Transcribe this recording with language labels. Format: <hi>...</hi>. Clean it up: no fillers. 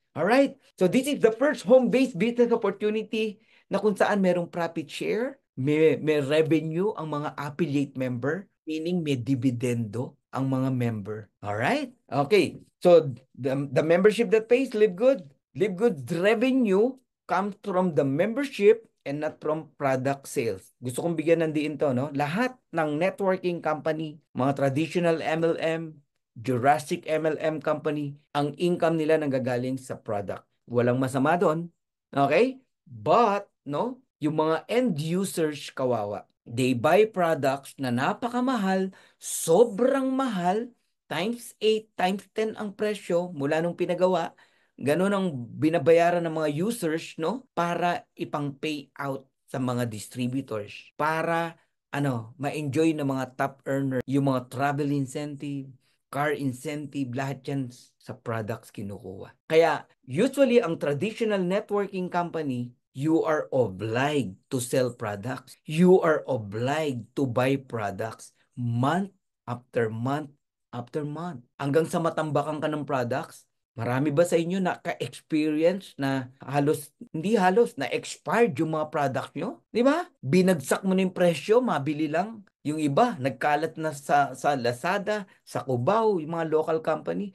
<en>Alright? So this is the first home-based business opportunity na kung saan merong profit share, may revenue ang mga affiliate member, meaning</en> <tl>may dividendo ang mga member.</tl> <en>Alright? Okay. So the membership that pays Live Good. Live Good's revenue comes from the membership and not from product sales.</en> <tl>Gusto kong bigyan ng diin to, no? Lahat ng networking company, mga traditional MLM, Jurassic MLM company, ang income nila nanggagaling sa product. Walang masama doon. Okay? But, no, yung mga end users kawawa.</tl> <en>They buy products</en> <tl>na napakamahal, sobrang mahal, times 8, times 10 ang presyo mula nung pinagawa. Ganun ang binabayaran ng mga users, no? Para ipang pay out sa mga distributors. Para, ma-enjoy ng mga top earner, yung mga travel incentive, car incentive, lahat yan sa products kinukuha.</tl> <en>Kaya, usually, ang traditional networking company, you are obliged to sell products. You are obliged to buy products month after month after month.</en> <tl>Hanggang sa matambakan ka ng products. Marami ba sa inyo na-experience na hindi halos, na expired yung mga products nyo? Di ba? Binagsak mo na yung presyo, mabili lang. Yung iba, nagkalat na sa Lazada, sa Cubao, yung mga local company.</tl>